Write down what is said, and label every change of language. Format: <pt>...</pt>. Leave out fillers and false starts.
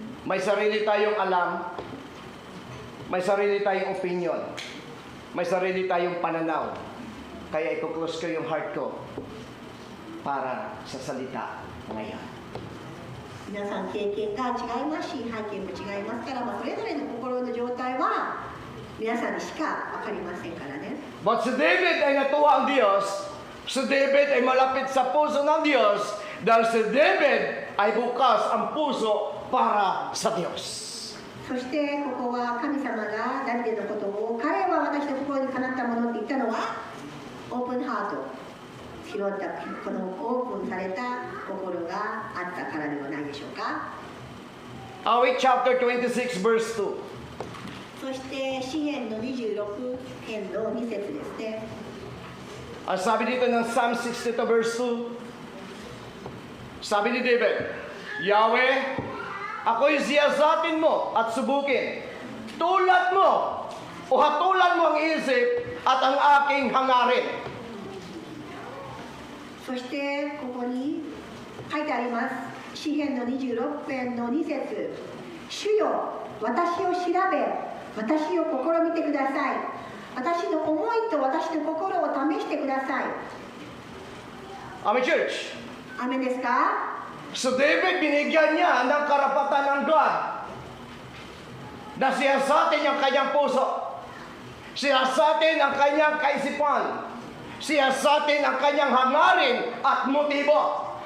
<tl>May sarili tayong alam, may sarili tayong opinion, may sarili tayong pananaw. Kaya i-close ko yung heart ko para sa salita ngayon.</tl> <ja>皆さん経験が違いますし背景も違いますから、それぞれの心の状態は皆さんにしか分かりませんからね。</ja> <tl>But si David ay natuwa ang Diyos, si David ay malapit sa puso ng Diyos, dahil si David ay bukas ang puso para sa Diyos.</tl> <ja>そしてここは神様がダビデのことを、彼は私の心にかなったものって言ったのはオープンハート、広ったこのオープンされた心があったからではないでしょうか。</ja> <tl>Awit chapter 26 verse 2.</tl> <ja>そして詩編の26編の2節ですね。</ja> <tl>Ang sabi dito ng Psalm 62 verse 2, sabi ni David, Yahweh, ako'y siyasatin mo at subukin. Tulad mo o hatulan mo ang isip at ang aking hangarin.</tl> <ja>そしてここに書いてあります。詩編の26編の2節、主よ、私を調べ、私を試みてください。私の思いと私の心を試してください。</ja> <en>Amen, church.</en> <ja>アメンですか？</ja> <tl>So David, binigyan niya ng karapatan ng God na siyasatin ang kanyang puso, siyasatin ang kanyang kaisipan, siyasatin ang kanyang hangarin at motibo.</tl>